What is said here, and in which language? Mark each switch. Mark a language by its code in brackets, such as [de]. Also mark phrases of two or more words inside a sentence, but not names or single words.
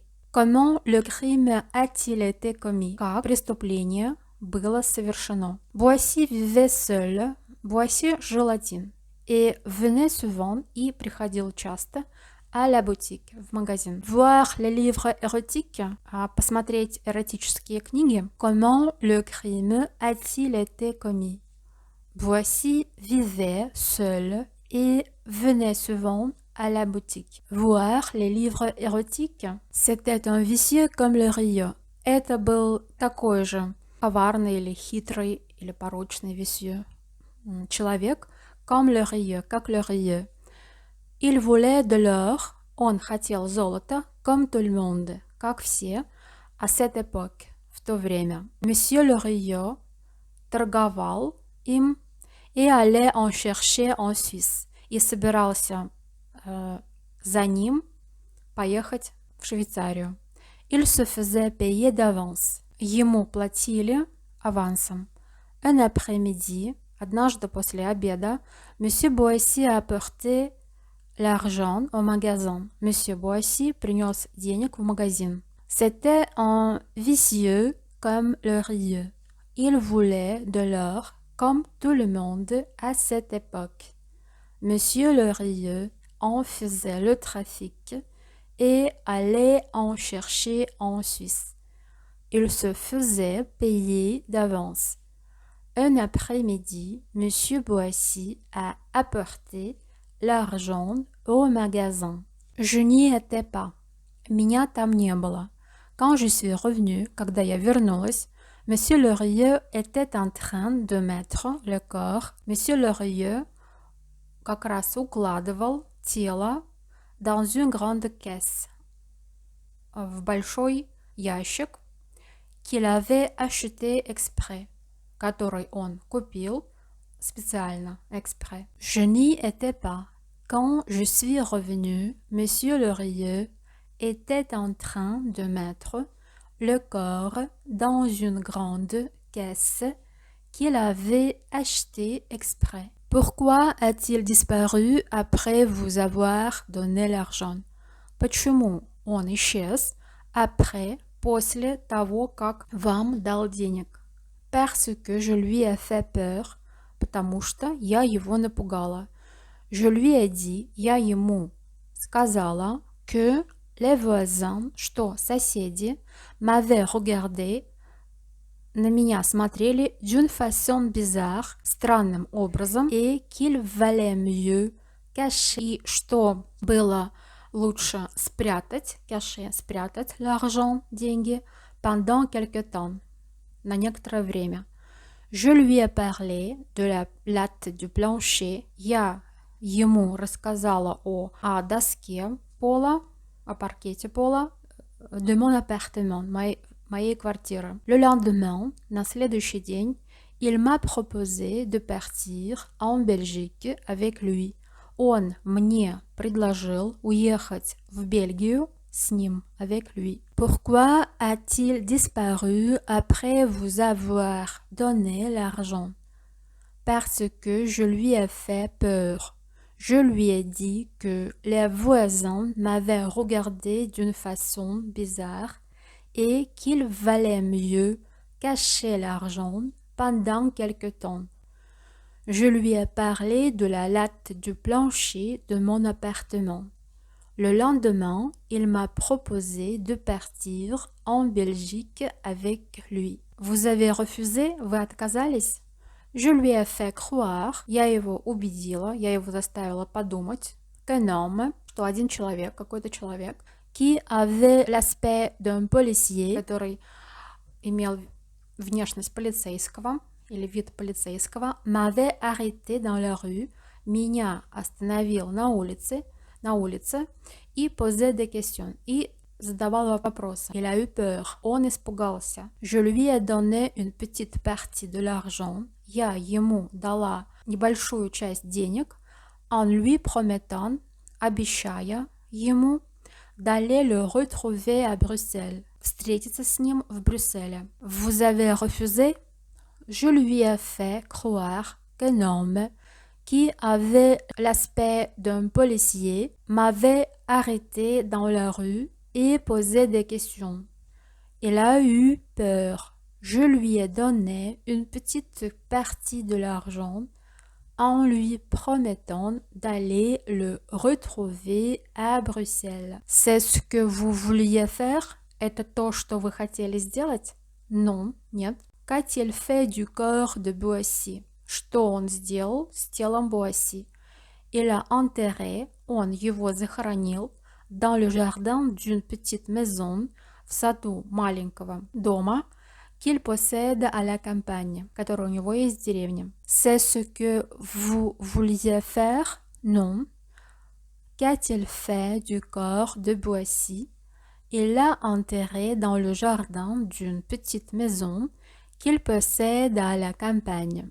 [fr] Comment le crime a-t-il été commis? [ru] Как преступление было совершено? [fr] Boissy vivait seul. [ru] Boissy жил один. [fr] Et venait souvent, [ru] и приходил часто, [fr] à la boutique, [ru] в магазин. [fr] Voir les livres érotiques, [ru] посмотреть эротические книги. [fr] Comment le crime a-t-il été commis? Boissy vivait seul et venait souvent à la boutique. Voir les livres érotiques. C'était un vicieux comme le Rio. [ru] Это был такой же коварный или хитрый или порочный висье. Человек, [fr] comme le Rio, как le Rio. Il voulait de l'or. [ru] Он хотел золота, [fr] comme tout le monde, [ru] как все, [fr] à cette époque, [ru] в то время. [fr] Monsieur le Rio [ru] торговал им [fr] et allait en chercher en Suisse. [ru] И собирался за ним поехать в Швейцарию. [fr] Il se faisait payer d'avance. [ru] Ему платили авансом. [fr] Un après-midi, [ru] однажды после обеда, [fr] Monsieur Boissy a apporté l'argent au magasin. [ru] Monsieur Boissy принес денег в магазин. [fr] C'était un vicieux comme le rieux. Il voulait de l'or comme tout le monde à cette époque. Monsieur le rieux en faisait le trafic et allait en chercher en Suisse. Il se faisait payer d'avance. Un après-midi, M. Boissy a apporté l'argent au magasin. Je n'y étais pas. [ru] Меня там не было. [fr] Quand je suis revenue, [ru] когда я вернулась, [fr] M. Lheureux était en train de mettre le corps. [ru] M. Lheureux как раз укладывал тело [fr] dans une grande caisse, [ru] в большой ящик, [fr] qu'il avait acheté exprès, [ru] который он купил специально, [fr] exprès. Je n'y étais pas. Quand je suis revenue, M. Lheureux était en train de mettre le corps dans une grande caisse qu'il avait achetée exprès. Pourquoi a-t-il disparu après vous avoir donné l'argent? [ru] Почему он исчез après, после того, как вам дал денег? [fr] Parce que je lui ai fait peur, [ru] потому что я его напугала. [fr] Je lui ai dit, [ru] я ему сказала, [fr] que les voisins, [ru] что соседи, [fr] m'avaient regardé, [ru] на меня смотрели [fr] d'une façon bizarre, [ru] странным образом, [fr] et qu'il valait mieux cacher, [ru] и что было лучше спрятать, [fr] cacher, спрятать l'argent, деньги, pendant quelque temps, [ru] на некоторое время. [fr] Je lui ai parlé de la latte du plancher, [ru] я ему рассказала о доске пола, о паркете пола, [fr] de mon appartement, [ru] моей квартиры. [fr] Le lendemain, [ru] на следующий день, [fr] il m'a proposé de partir en Belgique avec lui. [ru] Он мне предложил уехать в Бельгию с ним, [fr] avec lui. Pourquoi a-t-il disparu après vous avoir donné l'argent? Parce que je lui ai fait peur. Je lui ai dit que les voisins m'avaient regardé d'une façon bizarre et qu'il valait mieux cacher l'argent pendant quelque temps. Je lui ai parlé de la latte du plancher de mon appartement. Le lendemain, il m'a proposé de partir en Belgique avec lui. Vous avez refusé? [ru] Вы отказались? [fr] Je lui ai fait croire, [ru] я его убедила, я его заставила подумать, [fr] qu'un homme, [ru] что один человек, какой-то человек, [fr] qui avait l'aspect d'un policier, [ru] который имел внешность полицейского или вид полицейского, [fr] m'avait arrêté dans la rue, [ru] меня остановил на улице и [fr] posait des questions, [ru] и задавал вопросы. [fr] Il a eu peur, [ru] он испугался. [fr] Je lui ai donné une petite partie de l'argent, [ru] я ему дала небольшую часть денег, [fr] en lui promettant, [ru] обещая ему, [fr] d'aller le retrouver à Bruxelles, [ru] встретиться с ним в Брюсселе. [fr] Vous avez refusé? Je lui ai fait croire qu'un homme qui avait l'aspect d'un policier m'avait arrêté dans la rue et posé des questions. Il a eu peur. Je lui ai donné une petite partie de l'argent en lui promettant d'aller le retrouver à Bruxelles. C'est ce que vous vouliez faire? [ru] Это то, что вы хотели сделать? [fr] Non, нет. Qu'a-t-il fait du corps de Boissy? [ru] Что он сделал с телом Boissy? [fr] Il a enterré, [ru] он его захоронил, [fr] dans le jardin d'une petite maison, [ru] в саду маленького дома, [fr] qu'il possède à la campagne, [ru] который у него есть в деревне. [fr] C'est ce que vous vouliez faire? Non. Qu'a-t-il fait du corps de Boissy? Il l'a enterré dans le jardin d'une petite maison qu'il possède à la campagne.